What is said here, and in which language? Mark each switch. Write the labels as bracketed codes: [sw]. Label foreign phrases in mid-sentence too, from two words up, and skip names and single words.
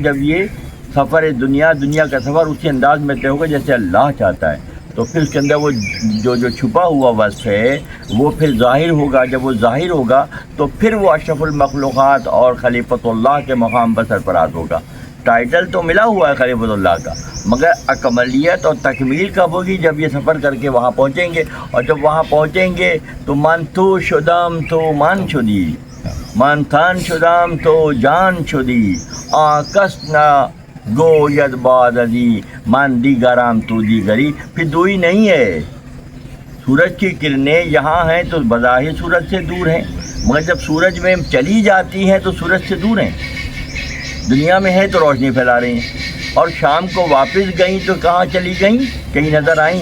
[ur] جب یہ سفر دنیا کا سفر اسی انداز میں طے ہوگا جیسے اللہ چاہتا ہے، تو پھر اس کے اندر وہ جو چھپا ہوا وصف ہے وہ پھر ظاہر ہوگا. جب وہ ظاہر ہوگا تو پھر وہ اشرف المخلوقات اور خلیفۃ اللہ کے مقام پر سرفراز ہوگا. ٹائٹل تو ملا ہوا ہے خلیفۃ اللہ کا، مگر اکملیت اور تکمیل کب ہوگی؟ جب یہ سفر کر کے وہاں پہنچیں گے. اور جب وہاں پہنچیں گے تو [fa] من تو شدم تو من شدی، من تن شدم تو جان شدی، آکس نہ گوید باد ازی من دیگرم تو دیگری. [ur] پھر دوئی نہیں ہے. سورج کی کرنیں یہاں ہیں تو بظاہر سورج سے دور ہیں، مگر جب سورج میں چلی جاتی ہیں تو سورج سے دور ہیں. دنیا میں ہے تو روشنی پھیلا رہی ہیں، اور شام کو واپس گئیں تو کہاں چلی گئیں؟ کہیں نظر آئیں؟